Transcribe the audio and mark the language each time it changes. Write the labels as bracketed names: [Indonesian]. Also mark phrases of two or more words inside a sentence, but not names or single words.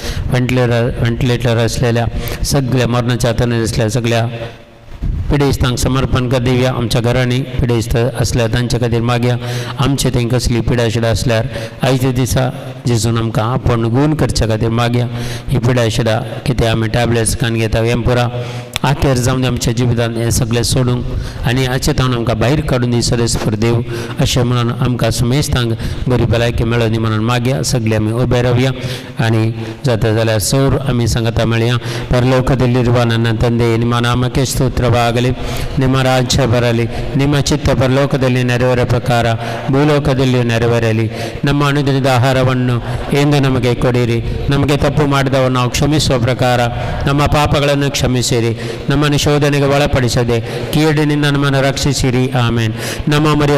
[Konkani] व्हेंटिलेटर आसलेल्या सगळ्या मरणाच्या हातान आसल्या सगळ्या पिडेस्तांक समर्पण कर दिवया आमच्या घरांनी पिडेस्त असल्या तांचे खातीर मागया आमचे थंय कसली पिडा शिडा असल्यार आयच्या दिसा जेजून आमकां आपण गूण करच्या खातीर मागया ही पिडा शिडा कितें आमी टॅबलेट्स खावन घेता हें पुरा आखेर जावन आमच्या जिवितांत हें सगळें सोडूंक आनी हाचेतान आमकां भायर काडून दी सरेस्पर देव अशें म्हणून आमकां सुमेस्तांक बरी भलायकी मेळो दी म्हणून मागया सगळे आमी उबे रावया आनी जाता जाल्यार सौर आमी सांगता मेळया [Kannada] परलोकदಲ್ಲಿರುವ ನನ್ನ ತಂದೆ ನಿಮ್ಮ ನಾಮಕ್ಕೆ ಸ್ತೋತ್ರವಾಗಲಿ ನಿಮ್ಮ ರಾಜ್ಯ ಬರಲಿ ನಿಮ್ಮ ಚಿತ್ತ ಪರಲೋಕದಲ್ಲಿ ನೆರವೇರೋ ಪ್ರಕಾರ ಭೂಲೋಕದಲ್ಲಿಯೂ ನೆರವೇರಲಿ ನಮ್ಮ ಅನುದಿನದ ಆಹಾರವನ್ನು ಎಂದು ನಮಗೆ ಕೊಡಿರಿ ನಮಗೆ ತಪ್ಪು ಮಾಡಿದವರು ನಾವು ಕ್ಷಮಿಸುವ ಪ್ರಕಾರ ನಮ್ಮ ಪಾಪಗಳನ್ನು ಕ್ಷಮಿಸಿರಿ ನಮ್ಮನ್ನು ಶೋಧನೆಗೆ ಒಳಪಡಿಸದೆ ಕೀಡಿನಿಂದ ನಮ್ಮನ್ನು ರಕ್ಷಿಸಿರಿ ಆಮೇನ್ ನಮ್ಮ ಮರಿಯ